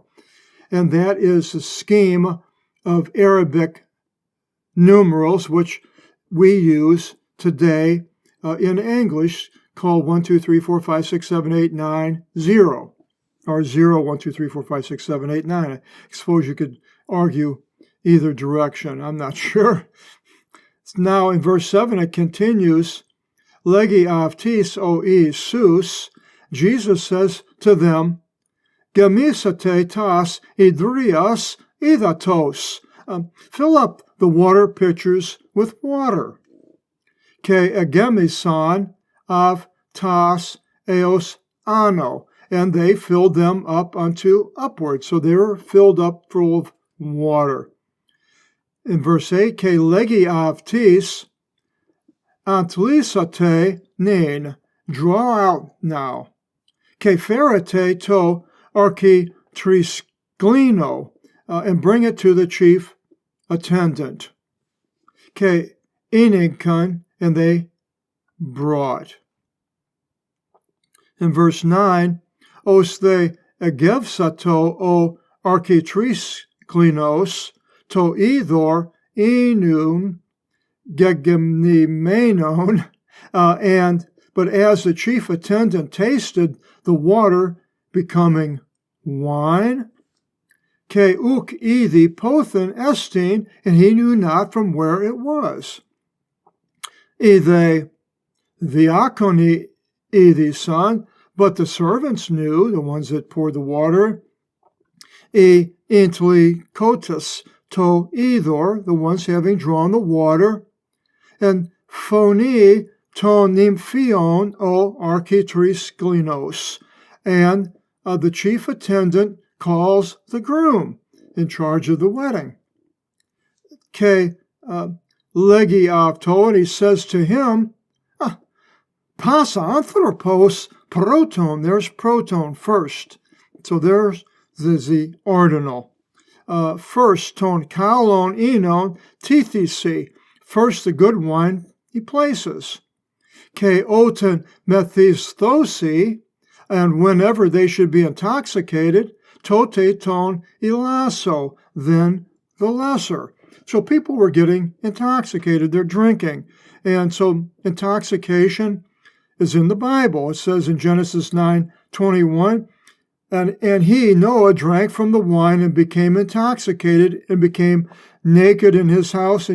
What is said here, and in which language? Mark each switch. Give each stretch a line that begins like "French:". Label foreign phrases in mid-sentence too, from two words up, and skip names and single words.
English: And that is the scheme of Arabic numerals, which we use today in English, called 1, 2, 3, 4, 5, 6, 7, 8, 9, 0. Or 0, 1, 2, 3, 4, 5, 6, 7, 8, 9. I suppose you could argue either direction. I'm not sure. Now in verse 7 it continues,
Greek: Λέγει αὐτοῖς ὁ Ἰησοῦς,
English: Jesus says to them,
Greek: Γεμίσατε τὰς ὑδρίας ὕδατος.
English: Fill up the water pitchers with water.
Greek: Καὶ ἐγέμισαν αὐτὰς ἕως ἄνω.
English: And they filled them up unto upward. So they were filled up full of water. In verse 8,
Greek: Καὶ λέγει αὐτοῖς ἀντλήσατε νῦν.
English: Draw out now.
Greek: Καὶ φέρετε τῷ ἀρχιτρικλίνῳ.
English: And bring it to the chief attendant.
Greek: Καὶ ἤνεγκαν,
English: and they brought. In verse
Greek: 9, Ὡς δὲ ἐγεύσατο ὁ ἀρχιτρίκλινος τὸ ὕδωρ οἶνον γεγενημένον,
English: but as the chief attendant tasted the water becoming wine?
Greek: Καὶ οὐκ ᾔδει πόθεν ἐστίν,
English: and he knew not from where it was.
Greek: Οἱ δὲ διάκονοι ᾔδεισαν,
English: but the servants knew, the ones that poured the water.
Greek: Οἱ ἠντληκότες τὸ ὕδωρ,
English: the ones having drawn the water.
Greek: Καὶ φωνεῖ τὸν νυμφίον ὁ ἀρχιτρίκλινος,
English: and the chief attendant calls the groom in charge of the wedding.
Greek: Καὶ λέγει αὐτῷ,
English: and he says to him,
Greek: Πᾶς ἄνθρωπος πρῶτον,
English: there's proton first. So there's the ordinal. First,
Greek: τὸν καλὸν οἶνον τίθησιν,
English: first the good wine he places.
Greek: Καὶ ὅταν μεθυσθῶσι,
English: and whenever they should be intoxicated,
Greek: τότε τὸν ἐλάσσω,
English: then the lesser. So people were getting intoxicated, they're drinking. And so intoxication is in the Bible. It says in Genesis 9:21, and he, Noah, drank from the wine and became intoxicated and became naked in his house.